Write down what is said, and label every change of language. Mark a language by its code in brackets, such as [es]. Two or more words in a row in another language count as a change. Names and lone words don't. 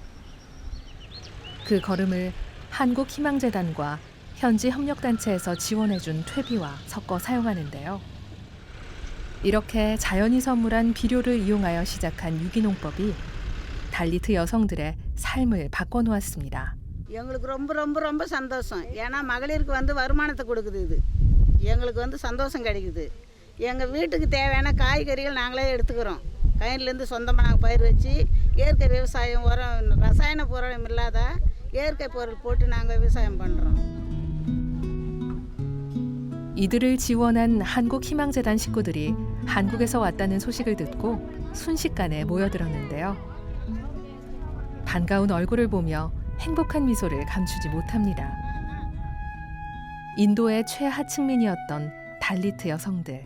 [ko] 그 거름을 한국희망재단과 현지 협력단체에서 지원해준 퇴비와 섞어 사용하는데요. 이렇게 자연이 선물한 비료를 이용하여 시작한 유기농법이 달리트 여성들의 삶을 바꿔놓았습니다. [ta] எங்களுக்கு ரொம்ப ரொம்ப ரொம்ப சந்தோஷம். ஏன்னா மகளிருக்கு வருமானத்தை கொடுக்குது இது. எங்களுக்கு சந்தோஷம் கிடைக்குது. எங்கள் வீட்டுக்கு தேவையான காய்கறிகள் நாங்களே எடுத்துக்கிறோம். கயிறுலேருந்து சொந்தமாக நாங்கள் பயிர் வச்சு இயற்கை விவசாயம் உரம் ரசாயன பொருளும் இல்லாத இயற்கை பொருள் போட்டு நாங்கள் விவசாயம் பண்ணுறோம். [ko] 이들을 지원한 한국희망재단 식구들이 한국에서 왔다는 소식을 듣고 순식간에 모여들었는데요. 반가운 얼굴을 보며 행복한 미소를 감추지 못합니다. 인도의 최하층민이었던 달리트 여성들.